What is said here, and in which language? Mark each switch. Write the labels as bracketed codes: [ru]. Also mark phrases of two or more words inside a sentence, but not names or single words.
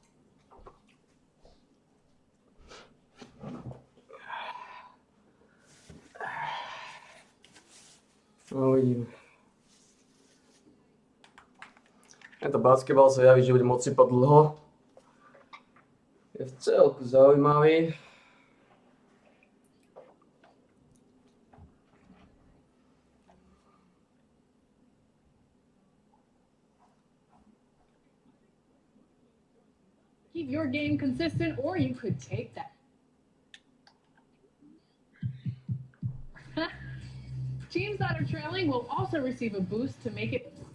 [sk] No, uvidíme. Tento basketbal sa javí, že bude moc sypať dlho. Je v celku zaujímavý. [en] Keep your game consistent, or you could take that. Teams that are trailing will also receive a boost to make it.